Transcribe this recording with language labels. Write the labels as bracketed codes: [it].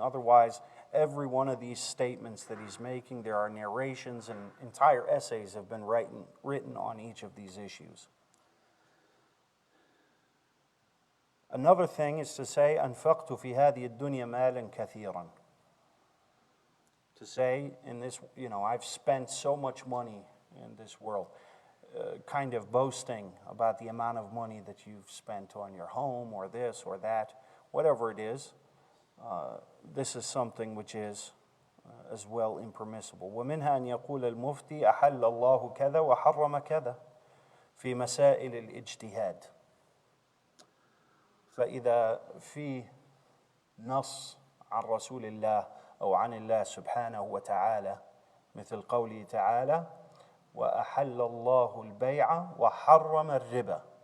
[en] Otherwise, every one of these statements that he's making, there are narrations and entire essays have been written on each of these issues. Another thing is to say, [ar] أنفقت في هذه الدنيا مالا كثيرا. [en] To say, in this, I've spent so much money in this world. Kind of boasting about the amount of money that you've spent on your home or this or that, whatever it is. This is something which is as well impermissible. [ar] ومنها أن يقول المفتي أحل الله كذا وحرم كذا في مسائل الاجتهاد. فإذا في نص عن رسول الله أو عن الله سبحانه وتعالى مثل قوله تعالى وأحل الله البيع وحرم الربا.